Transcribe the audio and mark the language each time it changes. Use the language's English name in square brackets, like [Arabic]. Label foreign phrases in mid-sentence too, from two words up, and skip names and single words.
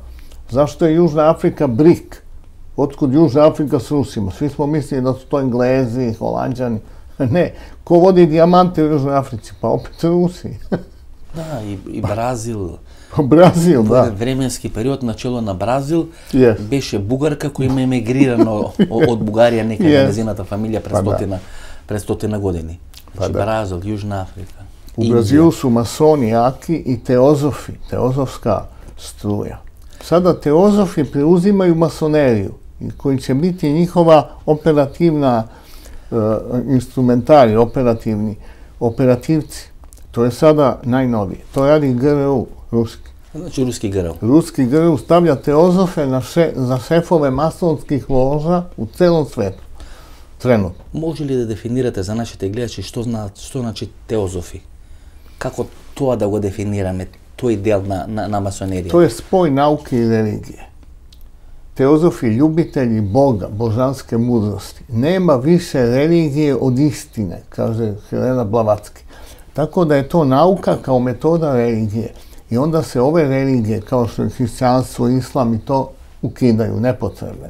[Serbian] Zašto je Južna Afrika BRIC? Otkud Južna Afrika s Rusima? Svi smo mislili da su to Englezi, Holanđani. Ne, ko vodi dijamante u Južnoj Africi? Pa opet Rusi. Da, i Brazil. Brazil, da. [Macedonian] Временски период на чело на Бразил беше бугарка која има емигрирано од Бугарија некаде незината фамилија пред 100 години. Значи Бразил, Јужна Африка. [Serbian] U Brazilu su masoni jaki i teozofi, teozofska struja. Sada teozofi preuzimaju masoneriju, koji će biti njihova operativna instrumentari, operativci. To je sada najnovije. To radi GRU, ruski. Znači ruski GRU. Ruski GRU stavlja teozofe za šefove masonskih loža u celom svetu. Trenutno. [Macedonian] Може ли да дефинирате за нашите гледачи што значи теозофи? Како тоа да го дефинираме, тој дел на масонерија? [Serbian] To je spoj nauke i religije. Teozofi, ljubitelji Boga, božanske mudrosti. Nema više religije od istine, kaže Helena Blavatsky. Tako da je to nauka kao metoda religije. I onda se ove religije, kao što je hrišćanstvo, islam i to, ukidaju, nepotrebne.